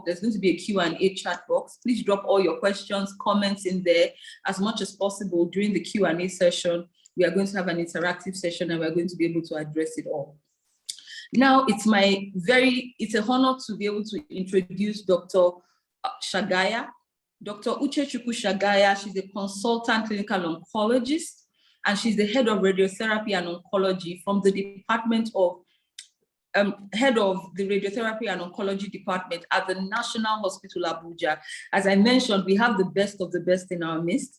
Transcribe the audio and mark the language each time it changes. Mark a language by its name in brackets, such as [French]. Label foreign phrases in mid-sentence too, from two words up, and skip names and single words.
[English] There's going to be a Q&A chat box. Please drop all your questions, comments in there as much as possible during the Q&A session. We are going to have an interactive session and we're going to be able to address it all. Now, it's an honor to be able to introduce Dr. Shagaya. Dr. Uchechukwu Shagaya, she's a consultant clinical oncologist, and she's the head of radiotherapy and oncology from the department of, head of the radiotherapy and oncology department at the National Hospital Abuja. As I mentioned, we have the best of the best in our midst.